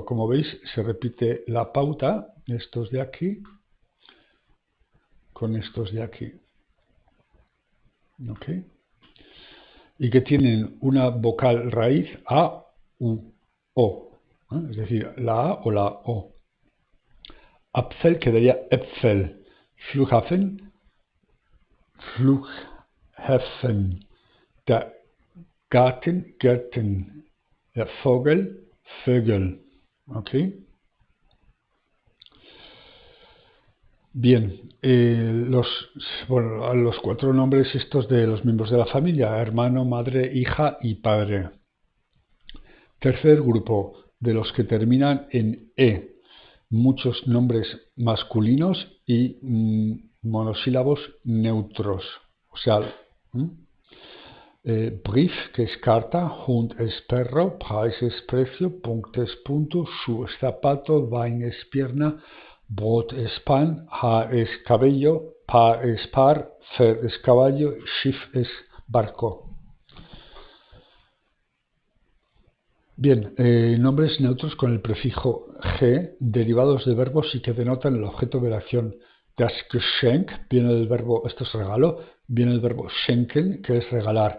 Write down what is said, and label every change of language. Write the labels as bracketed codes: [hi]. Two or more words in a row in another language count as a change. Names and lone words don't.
[es] Como veis, se repite la pauta, estos de aquí, con estos de aquí. ¿Ok? Y que tienen una vocal raíz A, U, O. Es decir, la A o la O. [de] Apfel quedaría Äpfel. Flughafen, Flughäfen. Der Garten, Gärten. Der Vogel, Vögel. [es] ¿Ok? Bien, los 4 nombres estos de los miembros de la familia, hermano, madre, hija y padre. Tercer grupo, de los que terminan en E, muchos nombres masculinos y monosílabos neutros. O sea, Brief, que es carta, Hund es perro, Preis es precio, Punkt es punto, Schuh es zapato, Wein es pierna, Brot es pan, Haar es cabello, Paar es par, Pferd es caballo, Schiff es barco. Bien, nombres neutros con el prefijo G, derivados de verbos y que denotan el objeto de la acción. [de] Das Geschenk [es] viene del verbo, esto es regalo, viene del verbo schenken, que es regalar.